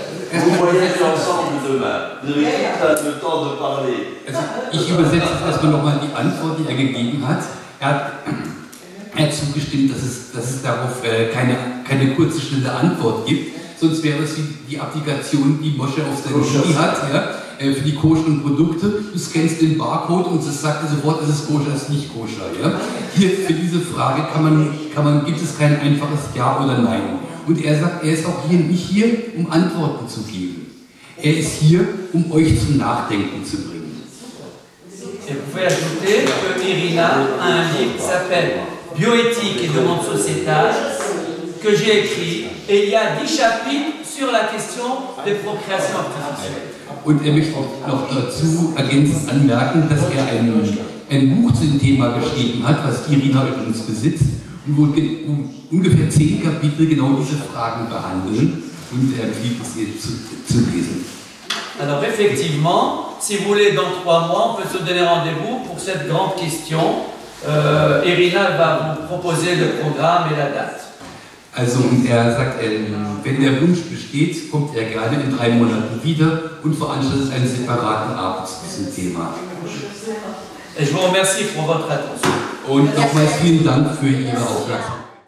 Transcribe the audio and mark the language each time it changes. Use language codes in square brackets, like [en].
[fr] Vous voyagez ensemble demain. Vous avez tout le temps de parler. [de] Ich übersetze erstmal nochmal die Antwort, die gegeben hat. Er hat zugestimmt, dass es darauf keine kurze, schnelle Antwort gibt. Sonst wäre es wie die Applikation, die Moshe auf seinem Handy hat, ja, für die koscheren Produkte. Du scannst den Barcode und es sagt dir sofort, ist es koscher, ist nicht koscher. Ja. Hier für diese Frage gibt es kein einfaches Ja oder Nein. Und er sagt, er ist auch nicht hier, um Antworten zu geben. Er ist hier, um euch zum Nachdenken zu bringen. [fr] Et vous pouvez ajouter que Irina a un livre qui s'appelle Bioéthique et demande sociétale, que j'ai écrit, et il y a 10 chapitres sur la question des procréations artificielles. [de] Und möchte noch dazu ergänzend anmerken, dass ein Buch zu dem Thema geschrieben hat, was Irina übrigens besitzt, und wo ungefähr 10 Kapitel genau diese Fragen behandeln, und er empfiehlt es ihr zu lesen. [fr] Alors effectivement, si vous voulez, dans 3 mois, on peut se donner rendez-vous pour cette grande question. Irina va vous proposer le programme et la date. [de] Also er sagt, wenn der Wunsch besteht, kommt er gerne in 3 Monaten wieder und veranstaltet einen separaten Abend zu diesem Thema. [fr] Et je vous remercie pour votre attention. [de] Und nochmals vielen Dank für Ihre Aufmerksamkeit.